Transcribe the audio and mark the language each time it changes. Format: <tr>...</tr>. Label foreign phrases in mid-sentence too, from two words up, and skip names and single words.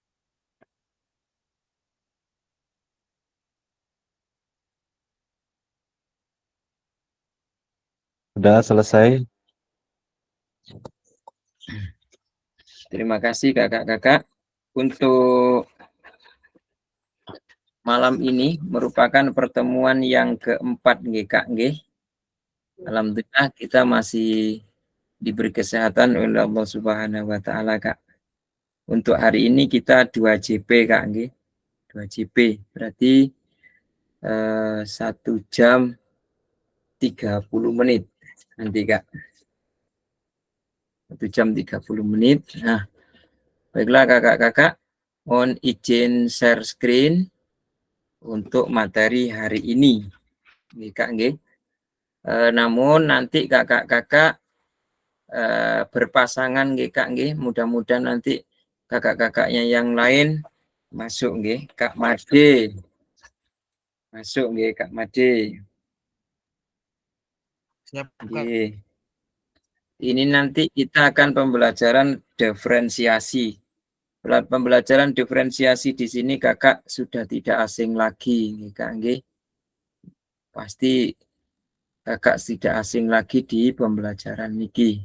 <id>Sudah selesai? Terima kasih kakak-kakak. Untuk malam ini merupakan pertemuan yang keempat nggih Kak nggih. Alhamdulillah kita masih diberi kesehatan oleh</id> <ar>الله سبحانه وتعالى</ar> <id>Kak. Untuk hari ini kita 2 JP Kak nggih. 2 JP berarti 1 jam 30 menit nanti Kak. 1 jam 30 menit. Nah, baiklah kakak-kakak, mohon izin</id> <en>share screen</en> <id>untuk materi hari ini. Nggih Kak nggih. Namun nanti kakak-kakak berpasangan nggih Kak nggih. Mudah-mudahan nanti kakak-kakaknya yang lain masuk nggih. Kak Made. Masuk nggih Kak Made. Siap, Kak. Nggih. Ini nanti kita akan pembelajaran diferensiasi. Pembelajaran diferensiasi di sini kakak sudah tidak asing lagi, nggih Kak nggih. Pasti kakak tidak asing lagi di pembelajaran niki.</id>